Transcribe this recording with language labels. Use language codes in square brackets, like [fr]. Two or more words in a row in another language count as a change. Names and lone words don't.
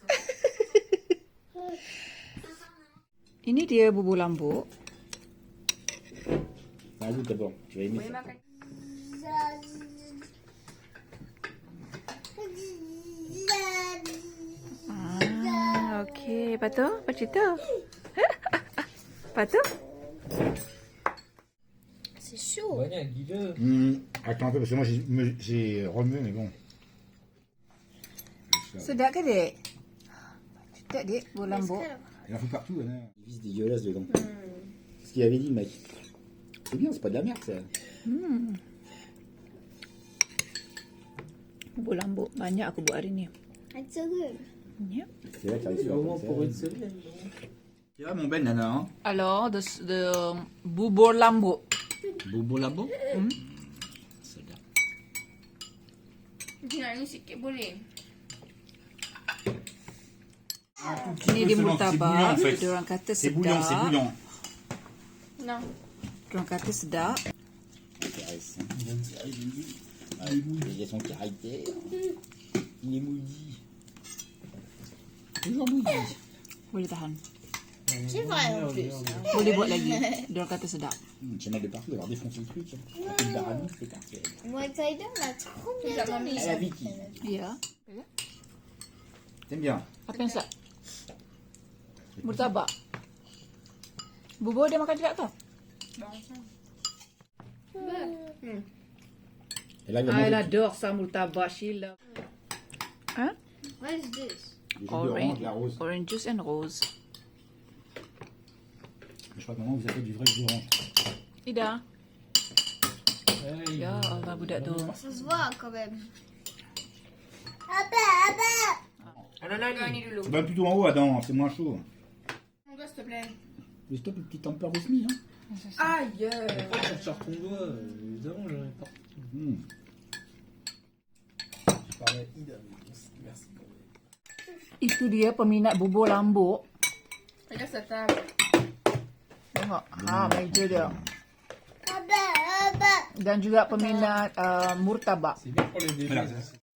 [ms] Ini dia bubur lambuk. [fr] Rajoute d'abord, tu vas aimer ça. [ms] Okey. Lepas tu, apa cerita? Lepas tu? [fr] C'est chaud. [ms] Banyak gila. [fr] Attends un peu, parce que moi j'ai remué, mais bon. [ms] Sedap ke, Dek? Sedap, Dek, bubur lambuk. [fr] Il en faut partout, Anna. Il vis dégueulasse dedans. C'est ce qu'il avait dit, le mec. C'est bien, c'est pas de la merde, ça. [ms] Bubur lambuk. Banyak aku buat hari ni. [en] It's so good. Yep. [fr] C'est vrai que t'arrives Au moins sur pour une semaine. C'est vrai, mon Ben, Nana, hein. Alors, [en] the bubur lambuk. [ms] Bobo labo. Sedap. Nak ni sikit boleh? Ini dia murtabak. Diorang kata [fr] C'est [ms] sedap. [fr] bouillant, c'est bouillant. Non. [ms] Diorang kata sedap. [fr] Intéressant. Il a son caractère. Il est maudit. Toujours maudit. [ms] Boleh tahan. [fr] C'est vrai en plus. [ms] Boleh buat lagi. Diorang kata sedap. [fr] J'en avais partout d'avoir défoncé le truc. Une baramine, c'est parfait. Moi, Taïda, on a trop bien dormi. À la Vicky. [ms] Ya. [fr] T'aimes bien? [ms] Apa yang sedap? Murtabak. Bubur dia makan juga ke? [fr] Elle arrive à Elle manger adore ça, [en] murtabak. She love. Hein? What is this? [fr] les jus d'orange, la rose. [en] Orange juice and rose. [fr] Je crois que maintenant vous avez du vrai jus d'orange. Ida. [ms] Ya Allah, budak tu. [fr] Ça se voit quand même. Bah plutôt en haut, Adam, c'est moins chaud. Mon doigt, s'il te plaît. Mais stop, le petit temper de SMI, hein. Aïe. Pourquoi tu sors ton doigt évidemment, j'en ai pas. Je parlais à Ida, mais merci quand même. [ms] Itu dia peminat bubur lambuk. [fr] Regarde sa table. [ms] Tengok. Meja dia. Dan juga peminat murtabak. [fr] C'est bien pour les bébés. Voilà. Ça.